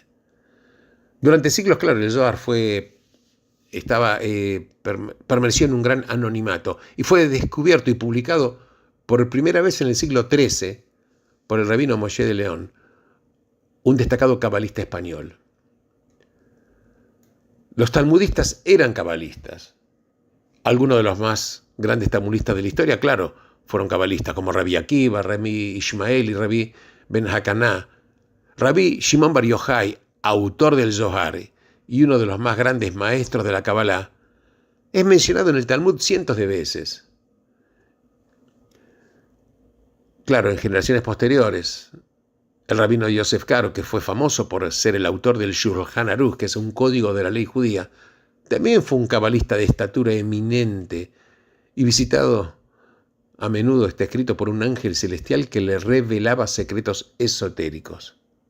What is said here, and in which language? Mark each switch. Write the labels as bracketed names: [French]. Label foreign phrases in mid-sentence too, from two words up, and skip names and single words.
[Spanish] Durante siglos, claro, el Zohar permaneció en un gran anonimato y fue descubierto y publicado por primera vez en el siglo XIII por el rabino Moshe de León, un destacado cabalista español. Los talmudistas eran cabalistas. Algunos de los más grandes talmudistas de la historia, claro, fueron cabalistas, como Rabbi Akiva, Rabbi Ishmael y Rabbi Ben Hakaná. Rabbi Shimon Bar Yochai, autor del Zohar y uno de los más grandes maestros de la Kabbalah, es mencionado en el Talmud cientos de veces. Claro, en generaciones posteriores, el rabino Yosef Karo, que fue famoso por ser el autor del Shulchan Aruch, que es un código de la ley judía, también fue un cabalista de estatura eminente y visitado a menudo, está escrito por un ángel celestial que le revelaba secretos esotéricos.